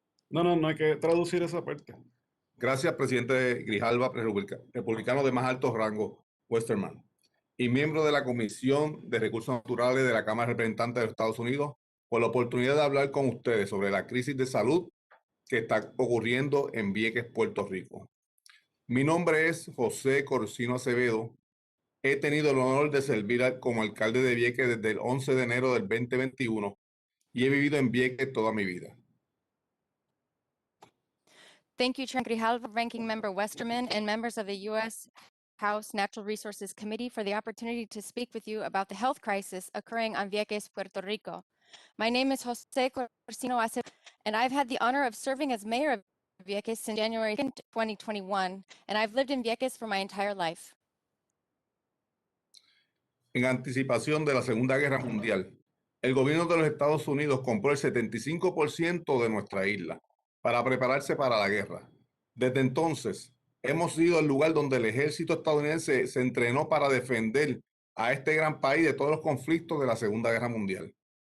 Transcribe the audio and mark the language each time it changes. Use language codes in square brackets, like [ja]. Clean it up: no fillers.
[es] No hay que traducir esa parte. Gracias, presidente Grijalva, republicano de más alto rango, Westerman, y miembro de la Comisión de Recursos Naturales de la Cámara de Representantes de los Estados Unidos, por la oportunidad de hablar con ustedes sobre la crisis de salud que está ocurriendo en Vieques, Puerto Rico. Mi nombre es José Corsino Acevedo. He tenido el honor de servir como alcalde de Vieques desde el 11 de enero del 2021 y he vivido en Vieques toda mi vida. [en] Thank you, Chairman Grijalva, Ranking Member Westerman, and members of the U.S. House Natural Resources Committee for the opportunity to speak with you about the health crisis occurring on Vieques, Puerto Rico. My name is Jose Corsino Acevedo, and I've had the honor of serving as mayor of Vieques since January 2021, and I've lived in Vieques for my entire life. [es] En anticipación de la Segunda Guerra Mundial, el gobierno de los Estados Unidos compró el 75% de nuestra isla para prepararse para la guerra. Desde entonces, hemos sido el lugar donde el ejército estadounidense se entrenó para defender a este gran país de todos los conflictos de la Segunda Guerra Mundial.